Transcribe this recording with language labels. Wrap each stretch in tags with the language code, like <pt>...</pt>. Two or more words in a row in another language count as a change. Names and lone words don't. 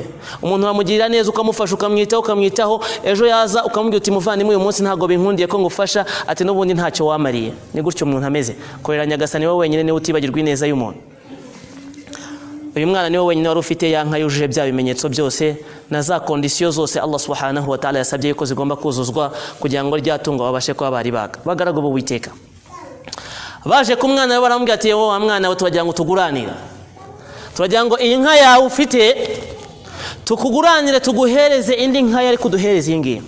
<rw>Umuntu wamugirira neza ukamufasha ukamwitaho, ejo yaza ukamubwira uti muvandimwe uyu munsi ntago binkundiye ko ngufasha, ati n'ubundi ntacyo wamariye. Ni gutyo umuntu ameze. Korera nyagasani wawe wenyine niwe utibagirwa ineza y'umuntu. Uyu mwana niwe wenyine wari ufite ya nka yujuje bya bimenyetso byose na za kondisiyo zose Allah</rw> <ar>subhanahu wa ta'ala</ar> <rw>yasabye ko zigomba kuzuzwa kugira ngo ryatunga babashe kuba bari bagaragu bo witeka. Baje ku mwana we baramubwira ati wowe wa mwana we turagira ngo tuguranira, turagira ngo iyi nka yawe ufite tukuguranire tuguhereze indi nka yari kuduhereza iyi ngiyi.</rw>